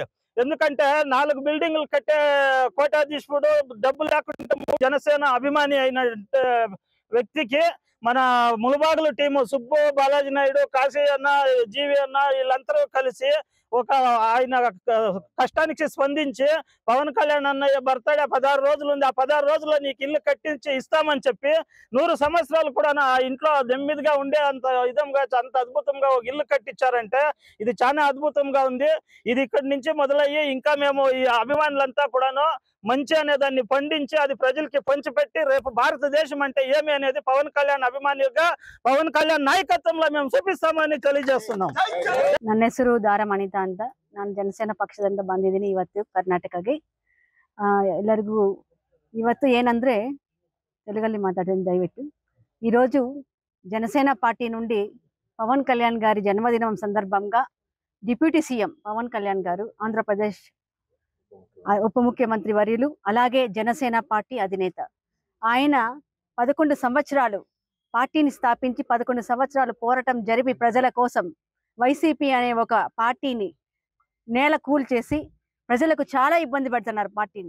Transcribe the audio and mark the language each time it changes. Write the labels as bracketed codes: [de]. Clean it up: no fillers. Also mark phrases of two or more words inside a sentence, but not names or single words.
[te] ఎందుకంటే 4 బిల్డింగ్లు కట్టే కోటాధీశుడు డబ్బు లేకుండా జనసేన అభిమాని అయిన వ్యక్తికి మన ములుబాగుల టీము సుబ్బు, బాలాజీ నాయుడు, కాశీ అన్న, జీవి అన్న వీళ్ళందరూ కలిసి ఒక ఆయన కష్టానికి స్పందించి పవన్ కళ్యాణ్ అన్నయ్య బర్త్డే 16 రోజులు ఉంది, ఆ 16 రోజుల్లో నీకు ఇల్లు కట్టించి ఇస్తామని చెప్పి 100 సంవత్సరాలు కూడా నా ఇంట్లో నెమ్మదిగా ఉండే అంత విధంగా అంత అద్భుతంగా ఒక ఇల్లు కట్టించారంటే ఇది చాలా అద్భుతంగా ఉంది. ఇది ఇక్కడి నుంచి మొదలయ్యి ఇంకా మేము ఈ అభిమానులంతా కూడాను మంచి అనే దాన్ని పండించి అది ప్రజలకి పంచిపెట్టి రేపు భారతదేశం అంటే ఏమి అనేది పవన్ కళ్యాణ్ ಅಭಿಮಾನಿగా పవన్ కళ్యాణ್ ನಾಯಕತ್ವಂలో మేము చూపిస్తామని తెలియజేస్తున్నాం. [kn] ನನ್ನ ಹೆಸರು ದಾರಂ ಅನಿತಾ ಅಂತ. ನಾನು ಜನಸೇನಾ ಪಕ್ಷದಿಂದ ಬಂದಿದ್ದೀನಿ ಇವತ್ತು ಕರ್ನಾಟಕಕ್ಕೆ. ಎಲ್ಲರಿಗೂ ಇವತ್ತು ಏನಂದ್ರೆ [te] తెలుగులో మాట్లాడండి [kn] దయವಿಟ್ಟು. [te] ఈరోజు జనసేన పార్టీ నుండి పవన్ కళ్యాణ్ గారి జన్మదినం సందర్భంగా [en] deputy CM [te] పవన్ కళ్యాణ్ గారు, ఆంధ్రప్రదేశ్ ఉప ముఖ్యమంత్రి వర్యులు, అలాగే జనసేన పార్టీ అధినేత, ఆయన 11 సంవత్సరాలు పార్టీని స్థాపించి 11 సంవత్సరాలు పోరాటం జరిపి ప్రజల కోసం వైసీపీ అనే ఒక పార్టీని నేల కూల్చేసి ప్రజలకు చాలా ఇబ్బంది పెడుతున్నారు పార్టీని.